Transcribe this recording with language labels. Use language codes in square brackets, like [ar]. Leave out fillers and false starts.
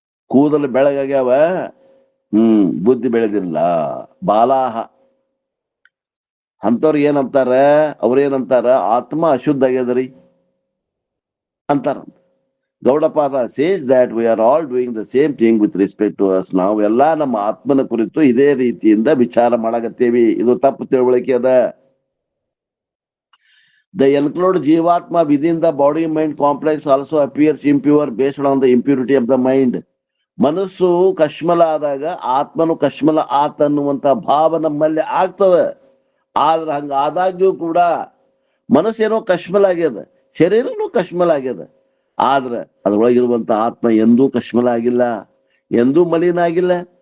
[kn] ಕೂದಲು ಬೆಳಗಾಗ್ಯಾವ, ಬುದ್ಧಿ ಬೆಳೆದಿಲ್ಲ, ಬಾಲಾಹ ಅಂತವ್ರಿಗೆ ಏನಂತಾರ, ಅವ್ರೇನಂತಾರ, ಆತ್ಮ ಅಶುದ್ಧ ಆಗ್ಯದರಿ ಅಂತಾರ. [en] Gaudapada says that we are all doing the same thing with respect to us. [kn] ನಾವೆಲ್ಲ ನಮ್ಮ ಆತ್ಮನ ಕುರಿತು ಇದೇ ರೀತಿಯಿಂದ ವಿಚಾರ ಮಾಡಕತ್ತೇವಿ. ಇದು ತಪ್ಪು ತಿಳುವಳಿಕೆ ಅದ. [en] The include Jivatma within the body mind complex also appears impure based on the impurity of the mind. [kn] ಮನಸ್ಸು ಕಶ್ಮಲ ಆದಾಗ ಆತ್ಮನು ಕಶ್ಮಲ ಆತ ಅನ್ನುವಂತ ಭಾವ ನಮ್ಮಲ್ಲಿ ಆಗ್ತದೆ. ಆದ್ರೆ ಹಂಗ ಆದಾಗ್ಯೂ ಕೂಡ ಮನಸ್ಸೇನೋ ಕಶ್ಮಲ ಆಗ್ಯದ, ಶರೀರನೂ ಕಶ್ಮಲ ಆಗ್ಯದ. ಆದ್ರೆ ಅದ್ರೊಳಗಿರುವಂತ ಆತ್ಮ ಎಂದೂ ಕಶ್ಮಲ ಆಗಿಲ್ಲ, ಎಂದೂ ಮಲಿನ ಆಗಿಲ್ಲ.